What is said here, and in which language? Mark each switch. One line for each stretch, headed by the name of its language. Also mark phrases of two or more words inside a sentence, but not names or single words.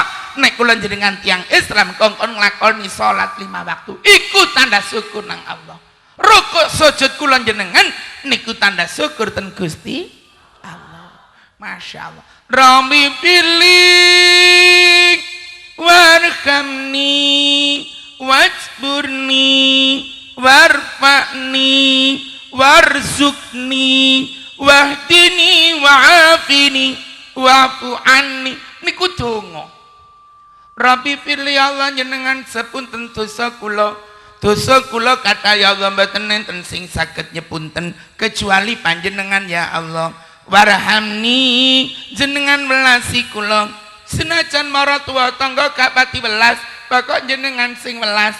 Javanese: Nek kula jenengan tiyang Islam kongkon nglakoni salat 5 waktu iku tanda syukur nang Allah. Rukuk sujud kula jenengan niku tanda syukur ten Gusti Allah.
Arabic: Masyaallah. رب اغفر لي وارحمني واجبرني وارفعني وارزقني واهدني وعافني واعف عني
Javanese: niku donga.
Arabic: رب اغفر لي
Javanese: Allah jenengan sepunten dosa kula kata ya Allah mboten enten sing saged nyepunten kecuali panjenengan ya Allah. Warhamni jenengan welasi kula senajan maratuwa tangga gak pati welas pokok jenengan sing welas.